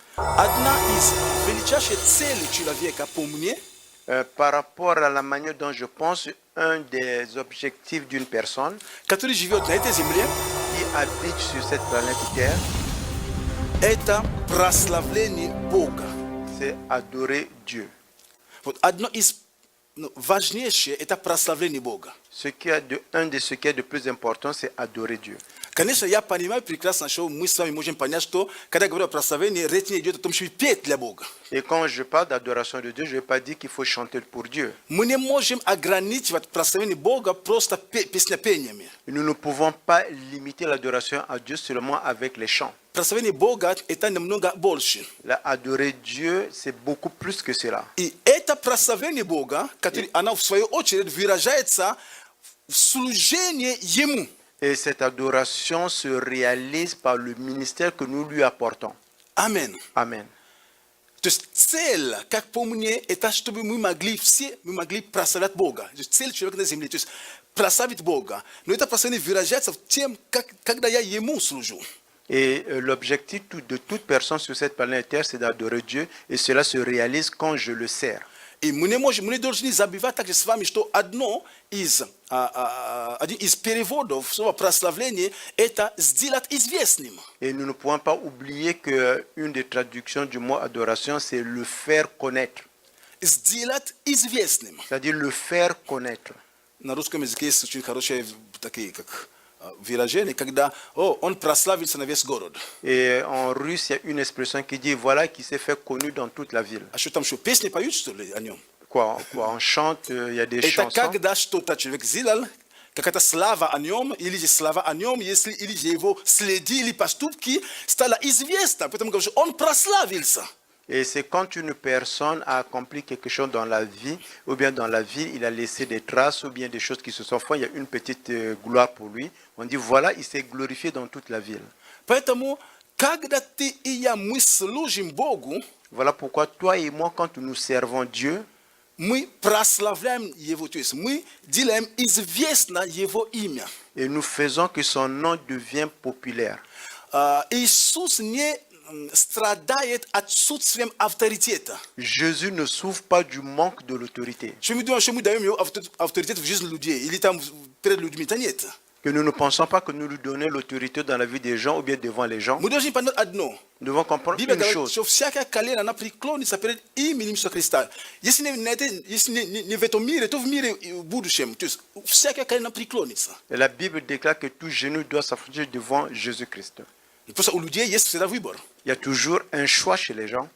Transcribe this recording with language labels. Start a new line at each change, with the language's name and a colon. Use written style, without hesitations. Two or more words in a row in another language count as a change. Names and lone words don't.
Russian: Одна из величайших целей человека по мне.
French: Par rapport à la manière dont je pense, un des objectifs d'une personne
Russian: Katoli живет на этой земле
French: qui habite sur cette planète Terre,
Russian: это прославление Бога.
French: c'est adorer Dieu.
Russian: Вот одно из важнейшее это прославление Бога.
French: Un de ce qui est de plus important, c'est adorer Dieu.
Russian: Конечно, я понимаю прекрасно, что мы с вами можем понять, что когда говорю о прославлении, речь не идет о том, что петь для Бога.
French: Et quand je parle d'adoration de Dieu, je ne vais pas dire qu'il faut chanter pour Dieu.
Russian: Мы не можем ограничивать прославление Бога просто песнопениями.
French: Nous ne pouvons pas limiter l'adoration à Dieu seulement avec les chants.
Russian: Прославление Бога это намного больше.
French: Adorer Dieu, c'est beaucoup plus que cela.
Russian: И это прославление Бога, которое оно в свою очередь выражается в служении Ему.
French: Et cette adoration se réalise par le ministère que nous lui apportons. Amen. Amen.
Russian: То есть цель, как по мне, это чтобы мы могли прославлять Бога. То есть цель человека на земле, то есть прославить Бога. Но это прославление выражается в тем, когда я Ему служу.
French: Et l'objectif de toute personne sur cette planète Terre, c'est d'adorer Dieu. Et cela se réalise quand je le sers.
Russian: И мы не должны забывать также с вами, что один из переводов слова прославление это сделать известным.
French: Et nous ne pouvons pas oublier qu'une des traductions du mot adoration, c'est le faire connaître.
Russian: Сделать известным.
French: C'est-à-dire le faire connaître.
Russian: На русском языке есть очень хорошие такие как выражение, когда он прославился на весь город.
French: Et en russe, il y a une expression qui dit voilà qui s'est fait connu dans toute la ville.
Russian: А что там, что песни поют, что ли, о нем?
French: Quoi, on chante, il y a des
Russian: Это
French: chansons.
Russian: когда что-то человек сделал, какая-то слава о нем, или же слава о нем, если или же его следили поступки, стало известно, поэтому говорю, что он прославился.
French: Et c'est quand une personne a accompli quelque chose dans la vie, ou bien dans la ville, il a laissé des traces, ou bien des choses qui se sont faites, il y a une petite gloire pour lui. On dit, voilà, il s'est glorifié dans toute la ville.
Russian: Поэтому, когда ты и я, мы служим Богу,
French: voilà pourquoi toi et moi, quand nous servons Dieu,
Russian: мы прославляем Его, то есть мы делаем известно Его имя.
French: Et nous faisons que son nom devienne populaire.
Russian: Иисус не страдает отсутствием авторитета.
French: Jésus ne souffre pas du manque de l'autorité.
Russian: Что мы думаем, что мы даем ему авторитет в жизни людей, или там перед людьми-то нет.
French: Que nous ne pensons pas que nous lui donnons l'autorité dans la vie des gens ou bien devant les gens.
Russian: Мы должны понять одно.
French: Nous devons comprendre
Russian: Библия
French: une
Russian: говорит,
French: chose.
Russian: что всякое колено она преклонится перед именем Иисуса Христа. Если не в этом мире, то в мире в будущем. То есть всякое колено преклонится.
French: Et la Bible déclare que tout genou doit s'affranchir devant Jésus-Christ.
Russian: Просто у людей есть всегда выбор.
French: Il y a toujours un choix chez les gens.